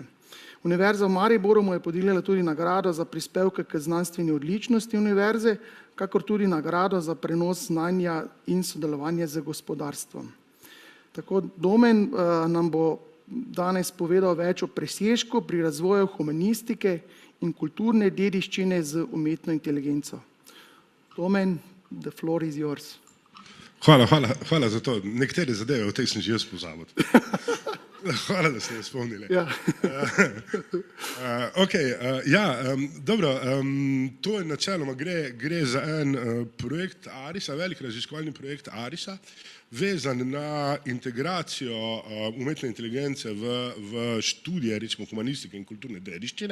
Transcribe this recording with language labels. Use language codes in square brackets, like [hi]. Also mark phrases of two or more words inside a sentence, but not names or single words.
[sl] Univerza v Mariboru mu je podelila tudi nagrado za prispevke k znanstveni odličnosti univerze, kakor tudi nagrado za prenos znanja in sodelovanje z gospodarstvom. Tako Domen nam bo danes povedal več o presežku pri razvoju humanistike in kulturne dediščine z umetno inteligenco. Domen, [en] the floor is yours. [sl] Hvala za to. Nekatere zadeve, o teh sem že jaz pozabil. Hvala, da ste me spomnili. Ja. Dobro, to je načeloma gre za en projekt ARIS-a, velik raziskovalni projekt ARIS-a, vezan na integracijo umetne inteligence v študije, recimo humanistike in kulturne dediščine.